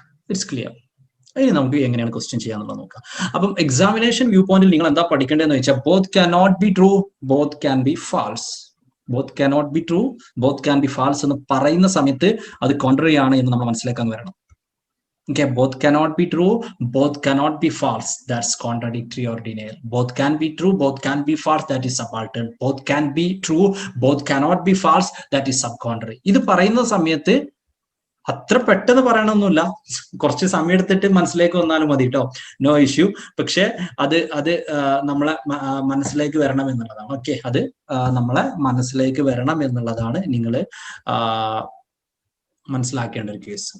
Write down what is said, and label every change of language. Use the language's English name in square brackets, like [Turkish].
[Malayalam] It's clear. ഇനി നമുക്ക് എങ്ങനെയാണ് ക്വസ്റ്റ്യൻ ചെയ്യാന്നുള്ളത് നോക്കാം. അപ്പം എക്സാമിനേഷൻ വ്യൂ പോയിന്റിൽ നിങ്ങൾ എന്താ പഠിക്കേണ്ടതെന്ന് വെച്ചാൽ [English] Both can not be true, both can be false. Both can not be true, both can be false [Malayalam] എന്ന് പറയുന്ന സമയത്ത് അത് കോൺട്രറി ആണ് എന്ന് നമ്മൾ മനസ്സിലാക്കാൻ വരണം. [English] Okay, both cannot be true, both cannot be false. That's contradictory or denial. Both can be true, both can be false. That is subaltern. Both can be true, both cannot be false. That is subcontrary. [Malayalam] ഇത് പറയുന്ന സമയത്ത് അത്ര പെട്ടെന്ന് പറയണമെന്നില്ല, കുറച്ച് സമയം എടുത്തിട്ട് മനസ്സിലേക്ക് വന്നാലും മതി കേട്ടോ, നോ ഇഷ്യൂ. പക്ഷെ അത് നമ്മളെ മനസ്സിലേക്ക് വരണം എന്നുള്ളതാണ്. ഓക്കെ, അത് നമ്മളെ മനസ്സിലേക്ക് വരണം എന്നുള്ളതാണ് നിങ്ങൾ മനസ്സിലാക്കേണ്ട ഒരു കേസ്.